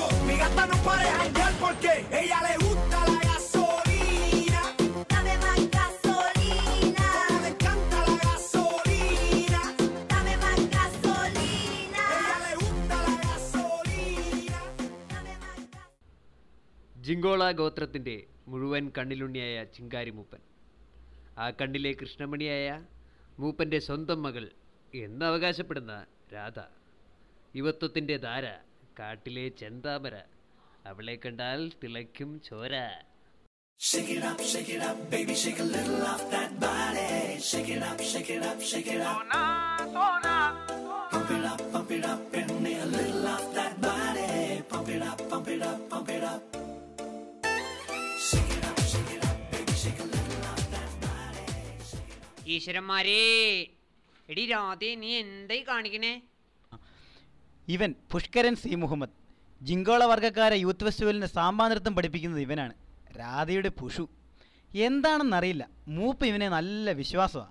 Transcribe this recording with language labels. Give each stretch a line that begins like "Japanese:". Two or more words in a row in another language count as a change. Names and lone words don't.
Spanish: Mi gata no para de janguear porque ella le gusta la gasolina. Dame más gasolina. Me encanta la gasolina. Dame más gasolina. Ella le gusta la gasolina. Dame más gasolina.
Malayalam: ജിങ്കോള ഗോത്രത്തിൻ്റെ മുഴുവൻ കണ്ണിലുണ്ണിയായ ചിങ്കാരി മൂപ്പൻ, ആ കണ്ണിലെ കൃഷ്ണമണിയായ മൂപ്പൻ്റെ സ്വന്തം മകൾ എന്ന് അവകാശപ്പെടുന്ന രാധ, യുവത്വത്തിൻ്റെ ധാര, കാട്ടിലെ ചെന്താമര, അവളെ കണ്ടാൽ തിളയ്ക്കും ചോര.
English: Shake it up, baby, shake a little off that body. Shake it up, shake it up, shake it up. Pump it up, and me a little off that body. Pump it up, pump it up, pump it up. Shake it up, baby, shake a little off that body.
Malayalam: ഈശ്വരന്മാരേ, എടി രാധേ, നീ എന്തായി കാണിക്കണേ? ഇവൻ പുഷ്കരൻ സി മുഹമ്മദ്, ജിങ്കോള വർഗ്ഗക്കാരെ
English: youth festivalന്
Malayalam: സാമ്പാ നൃത്തം പഠിപ്പിക്കുന്നത് ഇവനാണ്. രാധയുടെ പുഷു എന്താണെന്നറിയില്ല, മൂപ്പ് ഇവനെ നല്ല വിശ്വാസമാണ്.